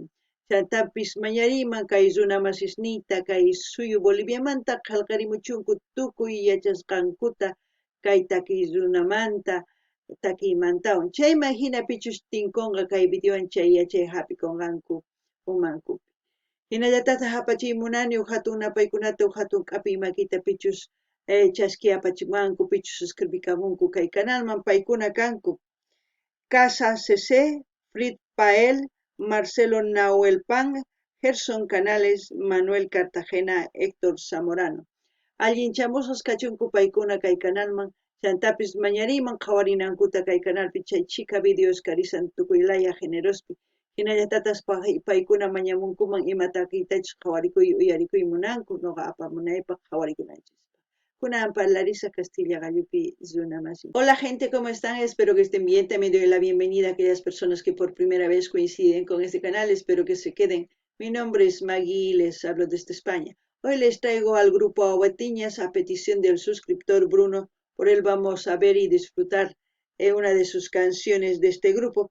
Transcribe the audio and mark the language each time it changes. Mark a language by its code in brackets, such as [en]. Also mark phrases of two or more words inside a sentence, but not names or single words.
[qu] Chantapis mañariman kay runa masisniyta kay suyu Boliviamanta qillqarimuchunku tukuy yachasqankuta kay takiy runamanta takiymantawan chayman hina pichus tinkunqa kay videowan chay yachay hapikunqanku umankupi. Hinallatataq hapachiymunani huk hatun napaykunata huk hatun k'api makita pichus chasqi apachimanku pichus escribikamunku kay canalman paykuna kanku Casa CC, Frit Pael, Marcelo Nahuel Pan, Gerson Canales, Manuel Cartagena, Héctor Zamorano. Allinchamusqas kachunku paykuna kay canalman chantapis mañariman qhawarinankuta kay canalpi chay chika videos karisan tukuylaya generospi hinallatatas paykuna mañamunkuman imata kaytachus qhawarikuy uyarikuy munanku noqa apamunaypaq qhawarikunanchis. Kunan parlarisa Castilla Gallupi runamasin. [es] Hola gente, ¿cómo están? Espero que estén bien. También doy la bienvenida a aquellas personas que por primera vez coinciden con este canal. Espero que se queden. Mi nombre es Maggie y les hablo desde España. Hoy les traigo al grupo Aguatiñas a petición del suscriptor Bruno. Por él vamos a ver y disfrutar una de sus canciones de este grupo.